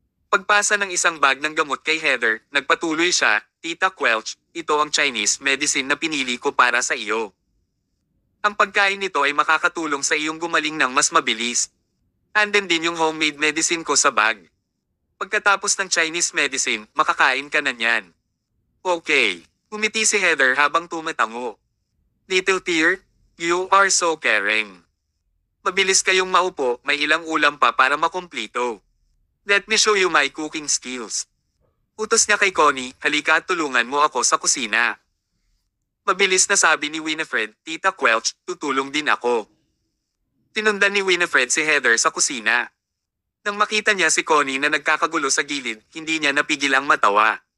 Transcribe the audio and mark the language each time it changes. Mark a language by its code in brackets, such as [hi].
[tl] Pagpasa ng isang bag ng gamot kay Heather, nagpatuloy siya, Tita Quelch, ito ang Chinese medicine na pinili ko para sa iyo. Ang pagkain nito ay makakatulong sa iyong gumaling ng mas mabilis. Andin din yung homemade medicine ko sa bag. Pagkatapos ng Chinese medicine, makakain ka na niyan. Okay. Umiti si Heather habang tumatango. [en] Little Tear, you are so caring. [tl] Mabilis kayong maupo, may ilang ulam pa para makumplito. [en] Let me show you my cooking skills. [tl] Utos niya kay Connie, halika at tulungan mo ako sa kusina. Mabilis na sabi ni Winifred, Tita Quelch, tutulong din ako. Tinundan ni Winifred si Heather sa kusina. Nang makita niya si Connie na nagkakagulo sa gilid, hindi niya napigil ang matawa.